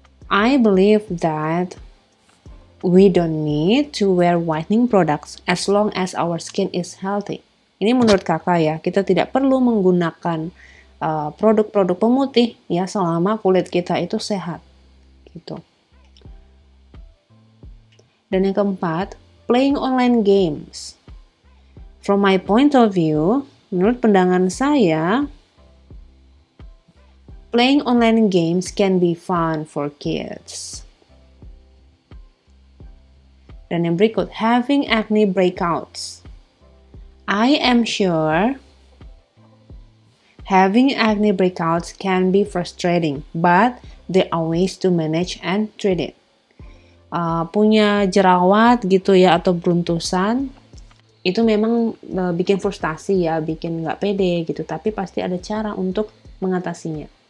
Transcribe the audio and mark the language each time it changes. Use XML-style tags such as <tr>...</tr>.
<en>I believe that we don't need to wear whitening products as long as our skin is healthy.</en> <id>Ini menurut kakak ya, kita tidak perlu menggunakan produk-produk pemutih ya selama kulit kita itu sehat gitu. Dan yang keempat,</id> <en>playing online games. From my point of view,</en> <id>menurut pandangan saya,</id> <en>playing online games can be fun for kids.</en> <id>Dan yang berikut,</id> <en>having acne breakouts. I am sure having acne breakouts can be frustrating, but there are ways to manage and treat it.</en> <id>Punya jerawat gitu ya atau beruntusan, itu memang bikin frustasi ya, bikin nggak pede gitu, tapi pasti ada cara untuk mengatasinya.</id>